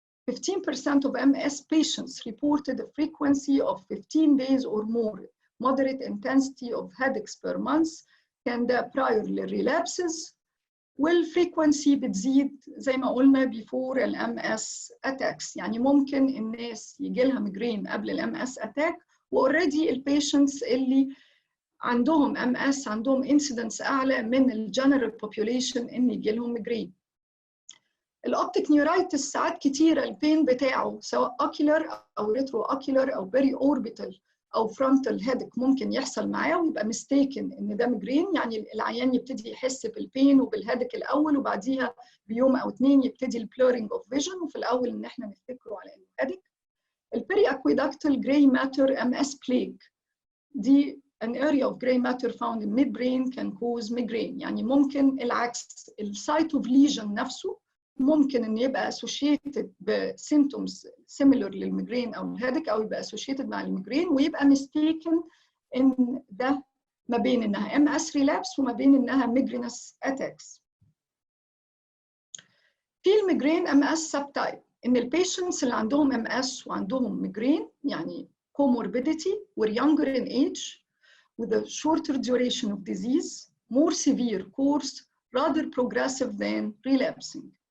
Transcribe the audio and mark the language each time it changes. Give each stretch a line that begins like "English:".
English: 15% of MS patients reported a frequency of 15 days or more moderate intensity of headaches per month
Arabic: كان ده prior للريلابسز والفريكونسي بتزيد زي ما قلنا before ال MS attacks. يعني ممكن الناس يجي لها ميجرين قبل ال MS attack واوريدي البيشنتس اللي عندهم MS عندهم incidence أعلى من الجنرال population إن يجي لهم ميجرين. الأوبتيك نيورايتس ساعات كتيرة البين بتاعه سواء ocular أو ريترو ocular أو بيري أوربيتال أو فرونتال هيدك ممكن يحصل معاه ويبقى ميستيكن إن ده ميجرين. يعني العيان يبتدي يحس بالبين وبالهيدك الأول وبعديها بيوم أو اتنين يبتدي البلورينج أوف فيجن وفي الأول إن إحنا نفتكره على إنه هيدك.
English: البيري aqueductal gray matter MS plague دي an area of gray matter found in midbrain can cause migraine.
Arabic: يعني ممكن العكس السايت اوف ليجن نفسه ممكن ان يبقى associated بسيمتومز similar للميجرين او الهيدك او يبقى associated مع الميجرين ويبقى mistaken ان ده ما بين انها MS relapse وما بين انها migrainous attacks. في الميجرين MS subtype ان البيشنتس اللي عندهم MS وعندهم ميجرين يعني
English: comorbidity were younger in age with a shorter duration of disease, more severe course, rather progressive than relapsing.